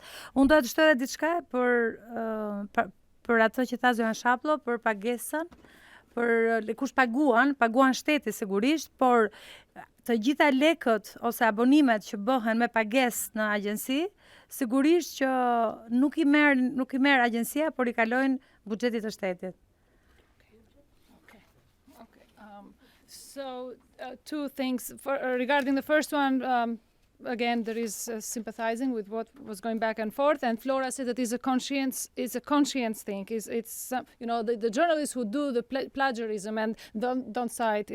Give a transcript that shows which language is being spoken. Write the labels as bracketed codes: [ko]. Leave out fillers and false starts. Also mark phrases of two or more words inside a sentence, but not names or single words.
[sq] Unë do të shtoj edhe diçka për atë që tha Zojan Shaplo, për pagesën, për kush paguan shteti sigurisht, por të gjitha lekët ose abonimet që bëhen me pagesë në agjenci, sigurisht që nuk i merr agjencia, por I kalojnë buxhetit të shtetit. [en] So two things regarding the first one. again, there is sympathizing with what was going back and forth. And Flora said that it's a conscience thing. It's the journalists who do the plagiarism and don't cite.